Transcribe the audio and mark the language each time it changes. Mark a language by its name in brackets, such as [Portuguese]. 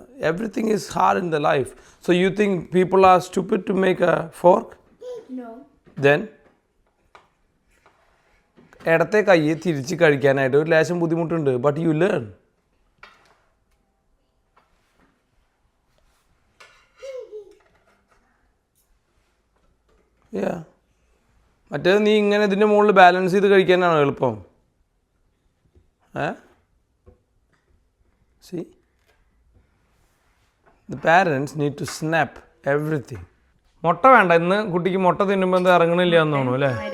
[English] Everything is hard in the life. So you think people are stupid to make a fork? No. [Malayalam] Then ഇടത്തെ കൈ തിരിച്ച് കഴിക്കാനായിട്ട് ഒരു ലേശം ബുദ്ധിമുട്ടുണ്ട്. [English] But you learn. [Malayalam] മറ്റേത് നീ ഇങ്ങനെ ഇതിൻ്റെ മുകളിൽ ബാലൻസ് ചെയ്ത് കഴിക്കാനാണ് എളുപ്പം. [English] See? The parents need to snap everything. [Malayalam] മുട്ട വേണ്ട. ഇന്ന് കുട്ടിക്ക് മുട്ട തിന്നുമ്പോൾ എന്താ ഇറങ്ങണില്ല എന്ന് തോന്നുന്നു അല്ലേ?